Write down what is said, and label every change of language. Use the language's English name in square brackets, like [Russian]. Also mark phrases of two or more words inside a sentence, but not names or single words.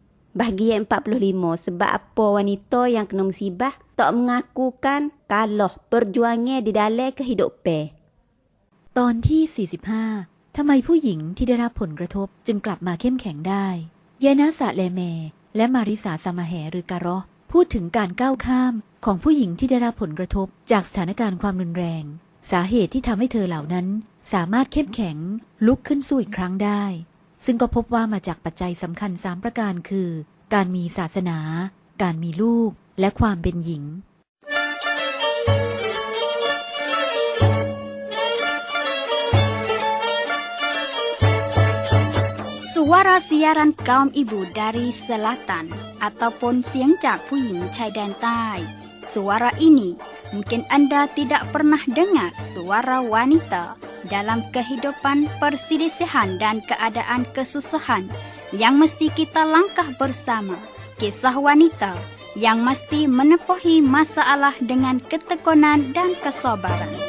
[Malay] Bahagian 45, sebab apa wanita yang kena musibah tak mengakukan kalah perjuangan di dalam kehidupan. [Thai] ตอนที่ 45 ทำไมผู้หญิงที่ได้รับผลกระทบจึงกลับมาเข้มแข็งได้ยายนาสะเลเมและมาริสาสามาแหหรือการอพูดถึงการก้าวข้ามของผู้หญิงที่ได้รับผลกระทบจากสถานการณ์ความรุนแรงสาเหตุที่ทำให้เธอเหล่านั้นสามารถเข้มแข็งลุกขึ้นสู้อีกครั้งได้ซึ่งก็พบว่ามาจากปัจจัยสำคัญ3ประการคือการมีศาสนาการมีลูกและความเป็นหญิง [Malay] Suara siaran kaum ibu dari selatan ataupun siang [Thai] ผู้หญิงชายแดนใต้ [Malay] Suara ini mungkin Anda tidak pernah dengar suara wanita dalam kehidupan perselisihan dan keadaan kesusahan yang mesti kita langkah bersama. Kisah wanita yang mesti menepuhi masalah dengan ketekunan dan kesabaran.